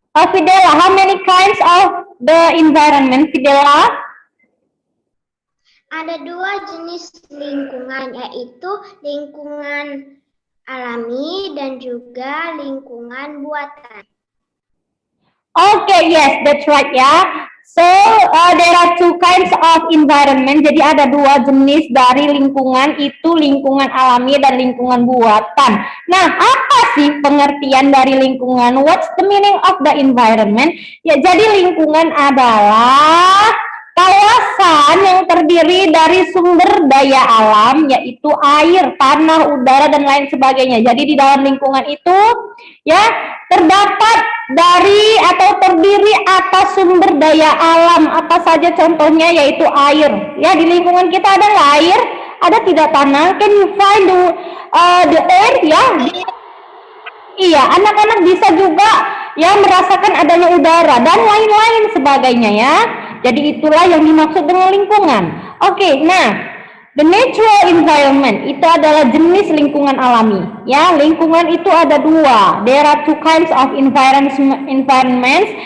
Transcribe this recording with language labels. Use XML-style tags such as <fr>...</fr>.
<en>Fidela, how many kinds of the environment, Fidela?</en> <id>Ada 2 jenis lingkungan, yaitu lingkungan alami dan juga lingkungan buatan.</id> <en>Okay, yes, that's right ya. So, there are 2 kinds of environment.</en> <id>Jadi ada 2 jenis dari lingkungan, itu lingkungan alami dan lingkungan buatan. Nah, apa sih pengertian dari lingkungan?</id> <en>What's the meaning of the environment?</en> <id>Ya, jadi lingkungan adalah kawasan yang terdiri dari sumber daya alam, yaitu air, tanah, udara, dan lain sebagainya. Jadi di dalam lingkungan itu ya terdapat dari atau terdiri atas sumber daya alam. Apa saja contohnya? Yaitu air. Ya, di lingkungan kita ada air, ada tidak tanah.</id> <en>Can you find the air?</en> <id>Ya, iya, anak-anak bisa juga ya merasakan adanya udara dan lain-lain sebagainya ya. Jadi itulah yang dimaksud dengan lingkungan. Oke, nah,</id> <en>the natural environment</en> <id>itu adalah jenis lingkungan alami. Ya, lingkungan itu ada 2.</id> <en>There are 2 kinds of environments.</en>